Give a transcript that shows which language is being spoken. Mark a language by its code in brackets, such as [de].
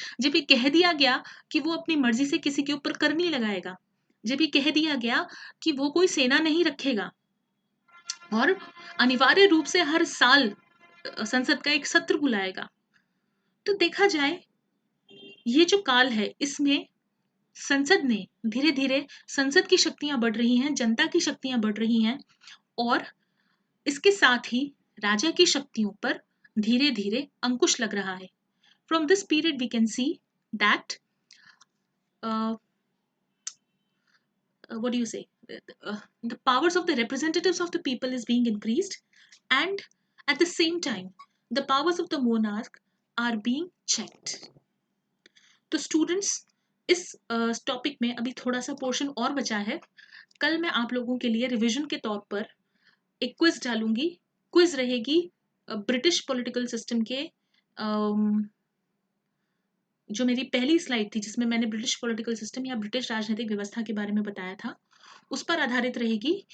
[hi] जब ये कह दिया गया कि वो अपनी मर्जी से किसी के ऊपर कर नहीं लगाएगा, जब ये कह दिया गया कि वो कोई सेना नहीं रखेगा और अनिवार्य रूप से हर साल संसद का एक सत्र बुलाएगा, तो देखा जाए ये जो काल है इसमें संसद ने धीरे धीरे, संसद की शक्तियां बढ़ रही हैं, जनता की शक्तियां बढ़ रही हैं और इसके साथ ही राजा की शक्तियों पर धीरे धीरे अंकुश लग रहा है। [en] From this period we can see that what do you say, the powers of the representatives of the people is being increased, and at the same time the powers of the monarch are being checked. [hi] तो students, इस topic में अभी थोड़ा सा portion और बचा है। कल मैं आप लोगों के लिए रिवीजन के तौर पर एक क्विज डालूंगी। क्विज रहेगी ब्रिटिश पॉलिटिकल सिस्टम के जो मेरी पहली स्लाइड थी जिसमें मैंने ब्रिटिश पॉलिटिकल सिस्टम या ब्रिटिश राजनीतिक व्यवस्था के बारे में बताया था, उस पर आधारित रहेगी।